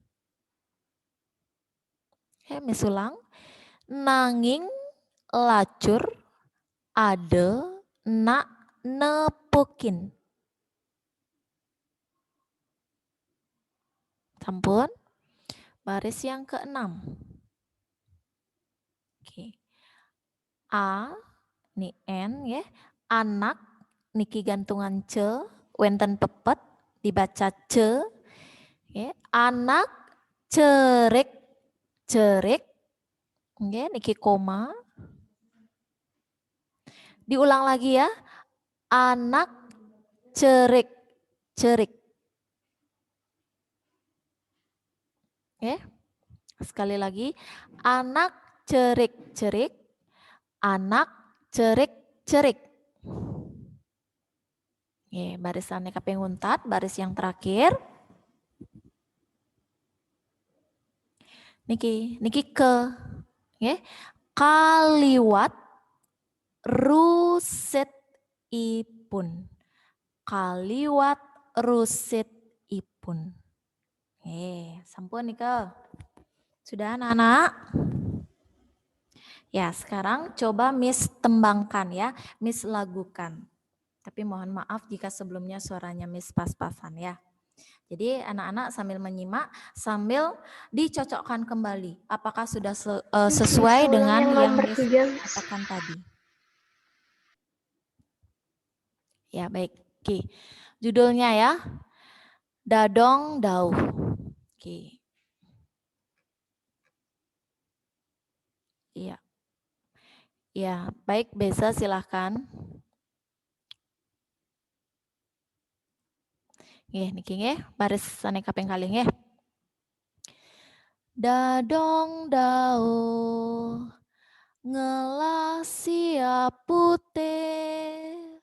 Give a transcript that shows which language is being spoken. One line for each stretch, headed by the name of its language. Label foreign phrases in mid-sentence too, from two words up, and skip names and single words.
Indonesian: Miss ulang.
Balinese: Nanging lacur ada nak nepukin. Sampun.
Indonesian: Baris yang ke-6. A, ni N ya.
Balinese: Anak, niki gantungan ce, wenten pepet, dibaca ce. Anak cerik, cerik. Niki koma.
Indonesian: Diulang lagi ya.
Balinese: Anak cerik, cerik.
Indonesian: Sekali lagi.
Balinese: Anak cerik, cerik. Anak cerik-cerik.
Indonesian: Barisannya kaping 4, baris yang terakhir.
Balinese: Niki ke. Kaliwat ruset ipun. Kaliwat ruset ipun. Sampun Nika.
Indonesian: Sudah anak-anak? Ya, sekarang coba Miss tembangkan ya, Miss lagukan. Tapi mohon maaf jika sebelumnya suaranya Miss pas-pasan ya. Jadi anak-anak sambil menyimak, sambil dicocokkan kembali. Apakah sudah sesuai dengan yang Miss katakan tadi? Ya, baik. Oke. Judulnya ya. Dadong Dauh. Oke. Iya. Ya, baik, Beza silahkan.
Balinese: Nggih, niki nggih, baris sane kaping kalih nggih. Dadong Dauh ngelah siap putih